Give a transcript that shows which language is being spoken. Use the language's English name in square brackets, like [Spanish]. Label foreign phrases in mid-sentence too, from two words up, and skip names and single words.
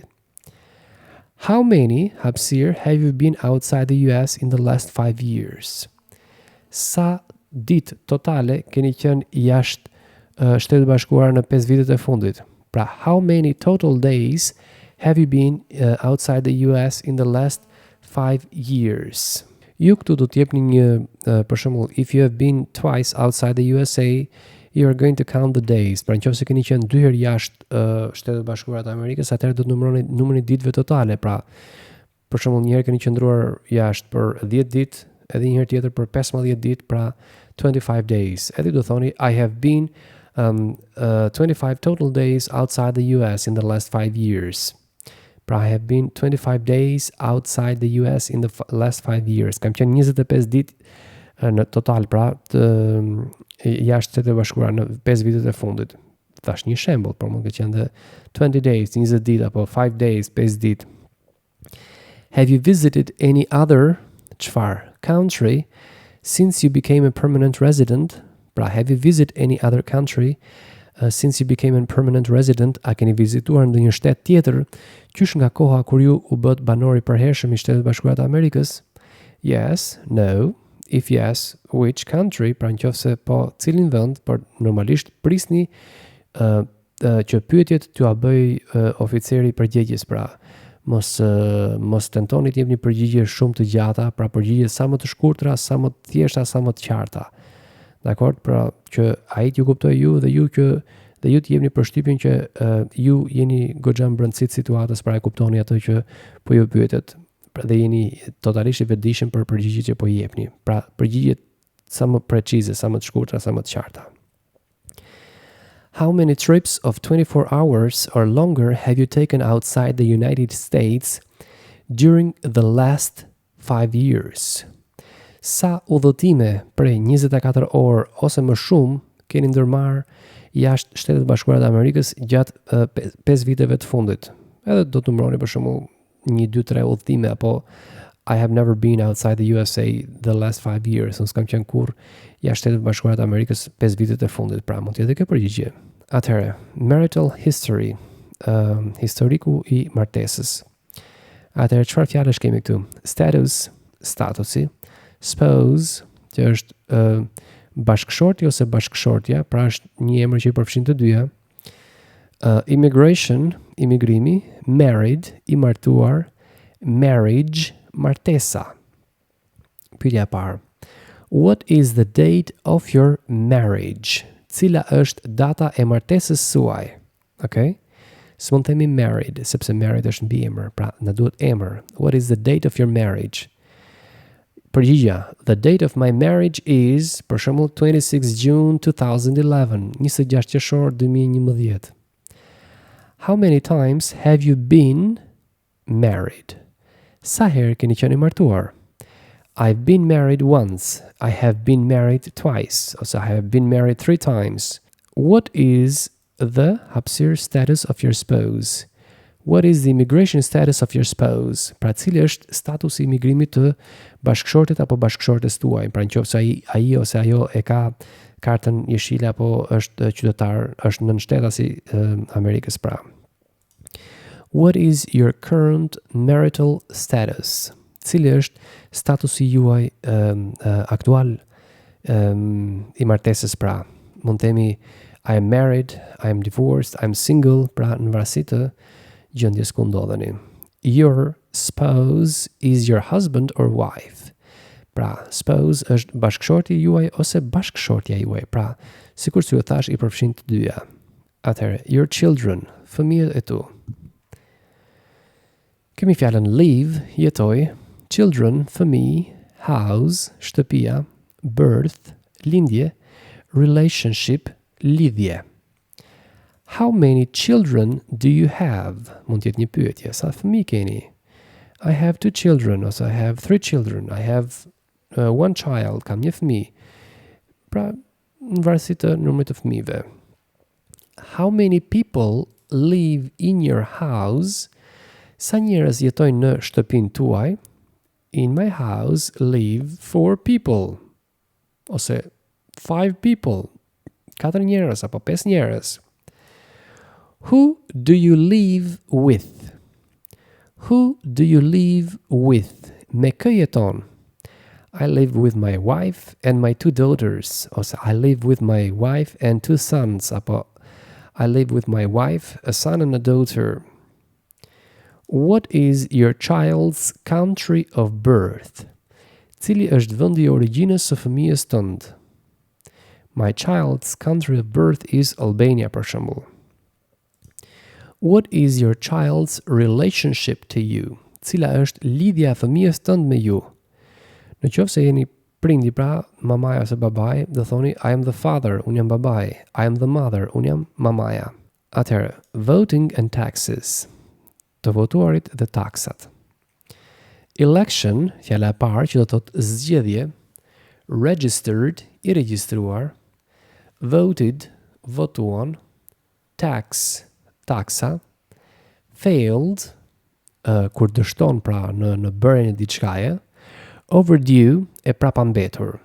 [English] How many hapësir have you been outside the US in the last 5 years? [Albanian] Sa ditë totale keni qenë jashtë Shtetet Bashkuara në 5 vitet e fundit? Pra, [English] how many total days have you been outside the US in the last 5 years? [Albanian] Ju këtu do të jepni një, për shembull, [English] if you have been twice outside the USA, you are going to count the days. [Albanian] Pra nëse keni qenë 2 herë jashtë Shtetet Bashkuara të Amerikës, atëherë do të numëroni numrin e ditëve totale. Pra, për shembull, një herë keni qëndruar jashtë për 10 ditë, edhe një herë tjetër për 15 ditë, pra 25 days. Edhe do thoni [English] I have been 25 total days outside the US in the last 5 years. Pra, I have been 25 days outside the US in the last 5 years. [Albanian] Kam qenë 25 ditë në total, pra, jashtë Shtetet Bashkuara në 5 vitet e fundit. Thash një shembull, por mund të qenë dhe 20 days, 20 ditë, apo 5 days, 5 ditë. [English] Have you visited any other country since you became a permanent resident? Pra, have you visited any other country since you became a permanent resident? [Albanian] A keni vizituar ndonjë shtet tjetër qysh nga koha kur ju u bët banor i përhershëm i Shtetit Bashkuar të Amerikës? [English] Yes, no. If yes, which country? [Albanian] Pra nëse po, cilin vend? Por normalisht prisni që pyetjet t'ju a bëj oficeri i përgjigjes, pra mos tentoni të jepni përgjigje shumë të gjata, pra përgjigje sa më të shkurtra, sa më të thjeshta, sa më të qarta. Dakor, pra që ai t'ju kuptoj ju dhe ju të jepni përshtypjen që ju jeni goxha mbrëmësit situatës, pra e kuptoni atë që po ju pyetet, pra dhe jeni totalisht i vetëdijshëm për përgjigjet që po i jepni. Pra përgjigjet sa më precize, sa më të shkurtra, sa më të qarta. [English] How many trips of 24 hours or longer have you taken outside the United States during the last 5 years? [Albanian] Sa udhëtime prej 24 orë ose më shumë keni ndërmarrë jashtë Shtetet Bashkuara të Amerikës gjatë 5 viteve të fundit? Edhe do të numëroni për shembull 1, 2, 3 udhëtime, apo [English] I have never been outside the USA the last 5 years. [Albanian] Unë s'kam qenë kur jashtë Shtetet Bashkuara të Amerikës 5 vitet e fundit. Pra mund të jetë kjo përgjigje. Atëherë, [English] marital history, [Albanian] historiku i martesës. Atëherë, çfarë fjalësh kemi këtu? Status, statusi. Spouse, që është bashkëshorti ose bashkëshortja, pra është një emër që i përfshin të dyja. Immigration, imigrimi. Married, i martuar. Marriage, martesa. Pyetja e parë. [English] What is the date of your marriage? [Albanian] Cila është data e martesës suaj? Okay? S'mund të themi married, sepse married është mbiemër, pra na duhet emër. [English] What is the date of your marriage? Përgjigja, the date of my marriage is, [Albanian] për shembull, 26 June 2011, 26 qershor 2011. [English] How many times have you been married? [Albanian] Sa herë keni qenë martuar? [English] I've been married once. I have been married twice. Ose I have been married 3 times. What is the hapësir status of your spouse? What is the immigration status of your spouse? [Albanian] Pra cili është statusi i imigrimit të bashkëshortit apo bashkëshortes tuaj? Pra nëse ai ose ajo e ka kartën jeshile apo është qytetar, është nënshtetasi Amerikës, pra. [English] What is your current marital status? [Albanian] Cili është statusi juaj aktual i martesës, pra. mund të themi [English] I am married, I am divorced, I am single, [Albanian] pra në varësi të gjendjes ku ndodheni. [English] Your spouse is your husband or wife. [Albanian] Pra, spouse është bashkëshorti juaj ose bashkëshortja juaj. Pra, sikur që ju thash i përfshin të dyja. Atëherë, [English] your children, [Albanian] fëmijët e tu. Kemi fjalën live, jetoj, children, fëmijë, house, shtëpia, birth, lindje, relationship, lidhje. [English] How many children do you have? [Albanian] Mund të jetë një pyetje. Sa fëmijë keni? [English] I have 2 children, ose I have 3 children. I have 1 child, [Albanian] kam një fëmijë. Pra, në varësi të numrit të fëmijëve. [English] How many people live in your house? [Albanian] Sa njerëz jetojnë në shtëpinë tuaj? [English] In my house live 4 people. [Albanian] Ose 5 people. 4 njerëz apo 5 njerëz. [English] Who do you live with? Who do you live with? [Albanian] Me kë jeton? [English] I live with my wife and my 2 daughters. Ose I live with my wife and 2 sons. Apo I live with my wife, a son and a daughter. What is your child's country of birth? [Albanian] Cili është vendi I origjinës së fëmijës tënd? [English] My child's country of birth is Albania, [Albanian] për shembull. [English] What is your child's relationship to you? [Albanian] Cila është lidhja e fëmijës tënd me ju? Në qoftë se jeni prindi, pra mamaja ose babai, do thoni [English] I am the father, [Albanian] unë jam babai. [English] I am the mother, [Albanian] unë jam mamaja. Atëherë, [English] voting and taxes. [Albanian] Të votuarit dhe taksat. Election, fjala e parë që do të thotë zgjedhje, registered, I regjistruar, voted, votuan, tax, taksa, failed, kur dështon pra në bërjen e diçkaje, overdue, e prapambetur.